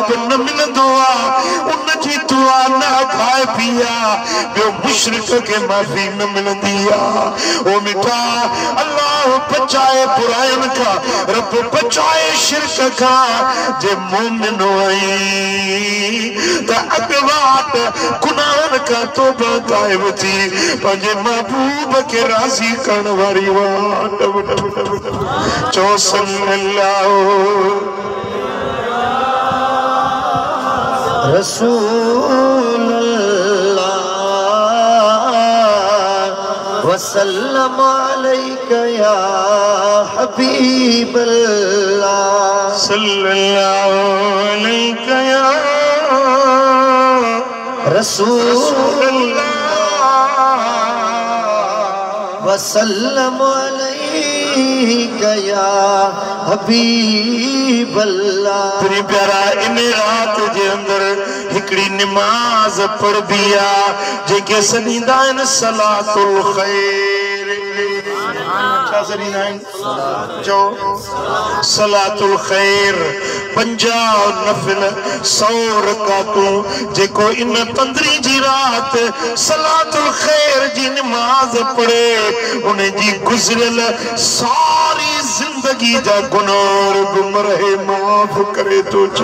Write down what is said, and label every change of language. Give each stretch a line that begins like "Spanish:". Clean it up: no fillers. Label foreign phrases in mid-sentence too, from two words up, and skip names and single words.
Sindhi: न मिलंदो आहे उन जी दुआ न खाइबी आहे ॿियो मुशरिक खे माफ़ी न मिलंदी आहे ओ मिठा अल्लाह बचाए बुराइनि खां रब बचाए शिरक खां जे मोमिन आई त अॻवाट गुनाहनि खां तौबा ताइब थी पंहिंजे महबूब खे राज़ी करण वारी वाट चो सल्लल्लाहु
Arabic: رسول وسلم عليك يا حبيب الله صلى الله عليك يا رسول وسلم عليك يا حبيب الله.
Sindhi: तेरी प्यारा इन रात जे अंदर हिकड़ी नमाज पढ़बी आ जेके सॾींदा आहिनि सलातुल खैर छा सॾींदा आहिनि चओ सलातुल खैर 50 नफिल 100 रकातूं जेको इन 15 जी रात सलातुल खैर जी नमाज पढ़े उन जी गुज़रियल सारी जिंदगी जा गुनाह गुमरहे माफ़ करे तो